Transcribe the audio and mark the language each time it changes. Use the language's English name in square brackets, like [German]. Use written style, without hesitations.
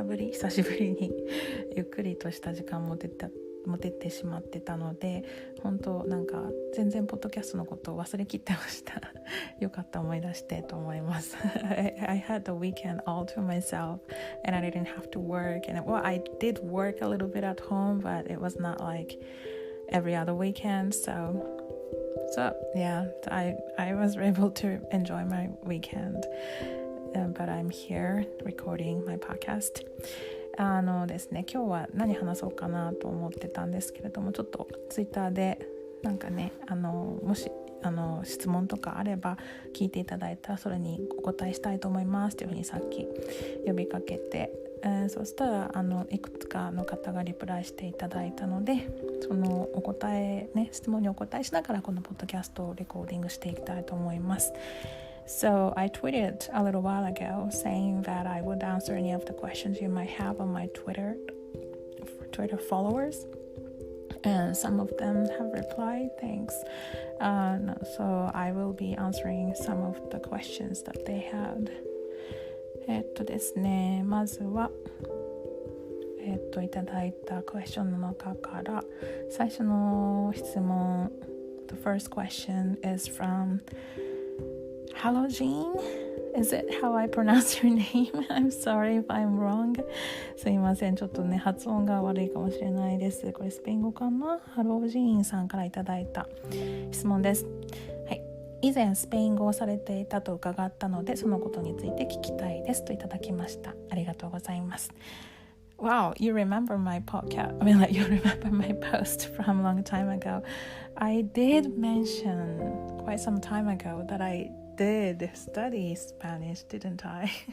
[Japanese] 久しぶりにゆっくりとした時間も出てしまってたので、本当なんか全然ポッドキャストのことを忘れきってました。よかった思い出してと思います。 [English] I had the weekend all to myself and I didn't have to work, and I did work a little bit at home, but it was not like every other weekend, so yeah, I was able to enjoy my weekend.But I'm here recording my podcast. [Japanese] ですね、今日は何話そうかなと思ってたんですけれども、ちょっとツイッターでなんかね、もし質問とかあれば聞いていただいたらそれにお答えしたいと思いますというふうにさっき呼びかけて、そしたらいくつかの方がリプライしていただいたので、そのお答えね、質問にお答えしながらこのポッドキャストをレコーディングしていきたいと思います。 [English] So I tweeted a little while ago saying that I would answer any of the questions you might have on my Twitter followers, and some of them have replied, thanks. So I will be answering some of the questions that they had. [Japanese] ですね、まずはいただいたクエスチョンの中から最初の質問。 [English] The first question is from Hello, Jean. Is it how I pronounce your name? I'm sorry if I'm wrong. [Japanese] すいません、ちょっとね、発音が悪いかもしれないです。これスペイン語かな？ハロージーンさんからいただいた質問です。はい。以前スペイン語をされていたと伺ったので、そのことについて聞きたいですといただきました。ありがとうございます。 [English] Wow, you remember my podcast. I mean, like, you remember my post from a long time ago. I did mention quite some time ago that I did study Spanish, didn't I?